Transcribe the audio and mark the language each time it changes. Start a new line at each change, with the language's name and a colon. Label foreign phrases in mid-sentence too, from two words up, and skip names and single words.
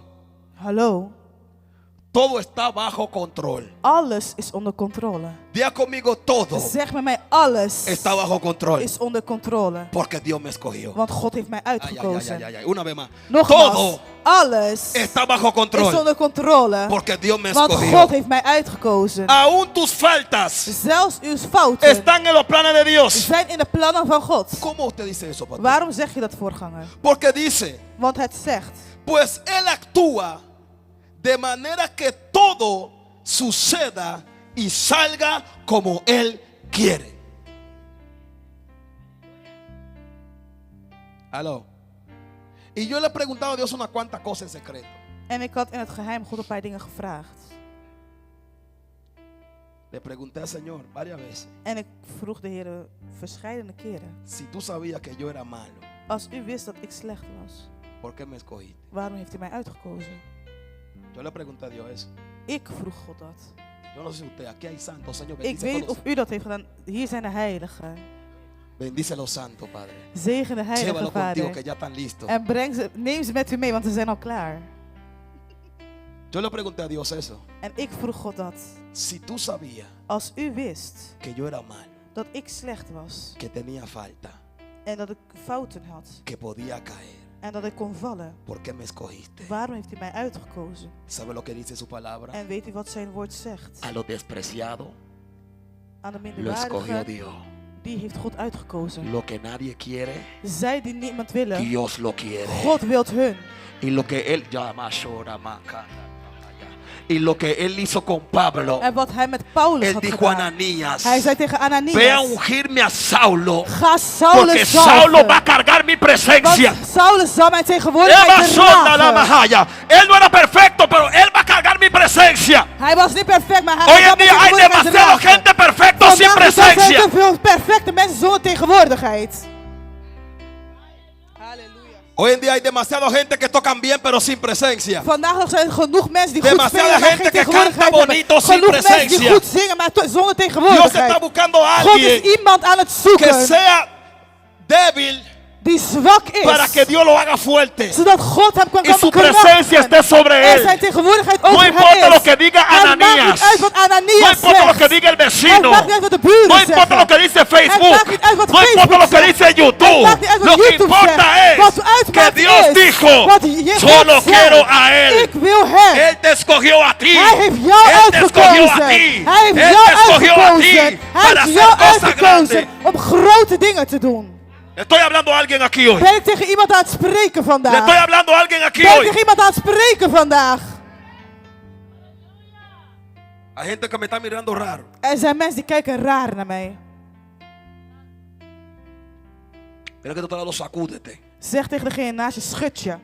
Dutch: Hallo,
Spanish: Todo está bajo control.
Dutch: alles is onder controle.
Spanish: Diga conmigo, todo
Dutch: Zeg met mij, alles
Spanish: está bajo control.
Dutch: is onder controle.
Spanish: Porque Dios me escogió.
Dutch: Want God heeft mij Ay, ay, ay, uitgekozen. ay, ay.
Spanish: Una vez más.
Dutch: Nogmaals,
Spanish: Todo
Dutch: alles
Spanish: está bajo
Dutch: is
Spanish: control.
Dutch: onder controle.
Spanish: Porque Dios me
Dutch: Want
Spanish: escogió.
Dutch: God heeft mij uitgekozen.
Spanish: Aún tus faltas
Dutch: Zelfs uw fouten
Spanish: están en los planes de Dios.
Dutch: zijn in de plannen van God.
Spanish: ¿Cómo usted dice eso, pastor?
Dutch: Waarom zeg je dat, voorganger?
Spanish: Porque dice,
Dutch: Want het zegt,
Spanish: pues Él actúa de manera que todo suceda y salga como Él quiere. Aló. Y yo le he preguntado a Dios unas cuantas cosas en secreto.
Dutch: en ik had in het geheim God een paar dingen gevraagd.
Spanish: Le pregunté al Señor varias veces,
Dutch: En ik vroeg de Heer verscheidene keren.
Spanish: si tú sabías que yo era malo,
Dutch: Als u wist dat ik slecht was,
Spanish: ¿por qué me escogiste?
Dutch: waarom heeft u mij uitgekozen?
Spanish: Yo le pregunté a Dios eso.
Dutch: Ik vroeg God dat.
Spanish: Yo no sé si usted, aquí hay santos, Señor,
Dutch: Ik
Spanish: bendice,
Dutch: weet niet
Spanish: todos.
Dutch: of u dat heeft gedaan. Hier zijn de heiligen.
Spanish: Bendice los santos, Padre.
Dutch: Zegen de heilige
Spanish: Llévalo contigo que
Dutch: Vader.
Spanish: ya están listos.
Dutch: En neem ze met u mee, want ze zijn al klaar.
Spanish: Yo le pregunté a Dios eso.
Dutch: En ik vroeg God dat.
Spanish: Si tú sabías
Dutch: Als u wist
Spanish: que yo era malo,
Dutch: dat ik slecht was.
Spanish: que tenía falta,
Dutch: En dat ik fouten had.
Spanish: que podía caer,
Dutch: En dat ik kon vallen.
Spanish: ¿por qué me escogiste?
Dutch: Waarom heeft u mij uitgekozen?
Spanish: ¿Sabe lo que dice su palabra?
Dutch: En weet u wat zijn woord zegt?
Spanish: A lo despreciado
Dutch: Aan de
Spanish: lo escogió
Dutch: minderwaardige,
Spanish: Dios.
Dutch: die heeft God uitgekozen.
Spanish: Lo que nadie quiere,
Dutch: Zij die niemand willen,
Spanish: Dios lo quiere.
Dutch: God wilt hun.
Spanish: Y lo que él llama y lo que él hizo con Pablo,
Dutch: En wat hij met Paulus
Spanish: él
Dutch: had
Spanish: dijo a
Dutch: gedaan.
Spanish: Ananías,
Dutch: Hij zei tegen
Spanish: ve a
Dutch: Ananias,
Spanish: ungirme a Saulo,
Dutch: ga
Spanish: porque
Dutch: Saulus
Spanish: Saulo va a
Dutch: zalven.
Spanish: cargar mi presencia.
Dutch: Want Saulus zal mijn Eva tegenwoordigheid sonda la dragen. mahaya.
Spanish: Él no era perfecto, pero él va a cargar mi presencia.
Dutch: Hij was niet perfect, maar hij
Spanish: Hoy
Dutch: zal
Spanish: en
Dutch: mijn
Spanish: día hay
Dutch: tegenwoordigheid
Spanish: demasiada
Dutch: dragen.
Spanish: gente perfecta sin
Dutch: Vandaag zijn er
Spanish: presencia.
Dutch: te veel perfecte mensen zonder tegenwoordigheid. Halleluja.
Spanish: Hoy en día hay demasiada gente que tocan bien, pero sin presencia.
Dutch: Vandaag nog zijn er genoeg mensen die goed
Spanish: Demasiada
Dutch: spelen, maar
Spanish: gente
Dutch: geen
Spanish: que
Dutch: tegenwoordigheid
Spanish: canta
Dutch: hebben.
Spanish: bonito sin
Dutch: Genoeg mensen die
Spanish: presencia.
Dutch: goed zingen, maar zonder
Spanish: Dios
Dutch: tegenwoordigheid.
Spanish: está buscando a
Dutch: God is
Spanish: alguien
Dutch: iemand aan het
Spanish: que
Dutch: zoeken
Spanish: sea débil
Dutch: die zwak is.
Spanish: para que Dios lo haga fuerte.
Dutch: Zodat God hem kan
Spanish: Y su
Dutch: bekrachtigen.
Spanish: presencia esté sobre
Dutch: En zijn
Spanish: él.
Dutch: tegenwoordigheid
Spanish: No
Dutch: over hem
Spanish: importa
Dutch: is.
Spanish: lo que diga
Dutch: Het maakt
Spanish: Ananías.
Dutch: niet uit wat
Spanish: No
Dutch: Ananias
Spanish: importa lo que
Dutch: zegt.
Spanish: diga el
Dutch: Het
Spanish: vecino.
Dutch: maakt niet uit wat de buren
Spanish: No importa
Dutch: zeggen.
Spanish: lo que dice
Dutch: Het
Spanish: Facebook.
Dutch: maakt niet uit wat
Spanish: No importa
Dutch: Facebook
Spanish: lo que
Dutch: zegt.
Spanish: dice
Dutch: Het
Spanish: YouTube.
Dutch: maakt niet uit wat
Spanish: Lo que
Dutch: YouTube
Spanish: importa
Dutch: zegt. Wat
Spanish: es
Dutch: uitmaakt
Spanish: que Dios
Dutch: is
Spanish: dijo,
Dutch: wat God
Spanish: solo
Dutch: zegt.
Spanish: quiero a él.
Dutch: Ik wil hem.
Spanish: Él te escogió a ti.
Dutch: Hij heeft jou
Spanish: Él te escogió a
Dutch: uitgekozen.
Spanish: ti.
Dutch: Hij heeft
Spanish: Él
Dutch: jou
Spanish: te escogió a
Dutch: uitgekozen.
Spanish: ti
Dutch: Hij
Spanish: para
Dutch: heeft
Spanish: hacer
Dutch: jou
Spanish: cosas
Dutch: uitgekozen
Spanish: grandes.
Dutch: om grote dingen te doen.
Spanish: Estoy hablando a alguien aquí hoy.
Dutch: Ben ik tegen iemand aan het spreken
Spanish: Le
Dutch: vandaag?
Spanish: estoy hablando a alguien aquí
Dutch: Ben ik
Spanish: hoy.
Dutch: tegen iemand aan het spreken vandaag?
Spanish: Hay gente que me está mirando raro.
Dutch: Er zijn mensen die kijken raar naar mij.
Spanish: Pero que tú te lo sacúdete
Dutch: Zeg tegen degene naast je, schud je.